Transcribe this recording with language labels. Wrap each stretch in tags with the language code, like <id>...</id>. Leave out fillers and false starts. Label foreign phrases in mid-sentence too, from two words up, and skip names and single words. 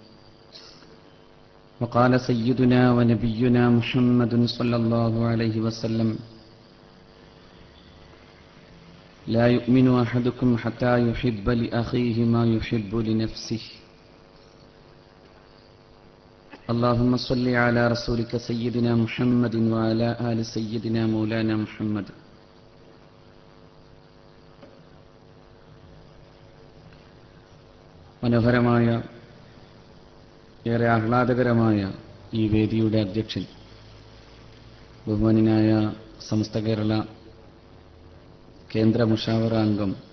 <ar>وقال سيدنا ونبينا محمد صلى الله عليه وسلم: لا يؤمن أحدكم حتى يحب لأخيه ما يحب لنفسه. اللهم صل على رسولك سيدنا محمد وعلى آل سيدنا مولانا محمد.</ar> <ml>മനോഹരമായ ഏറെ ആഹ്ലാദകരമായ ഈ വേദിയുടെ അധ്യക്ഷൻ ബഹുമാന്യനായ സമസ്ത കേരള കേന്ദ്ര മുഷാവറ അംഗം,</ml>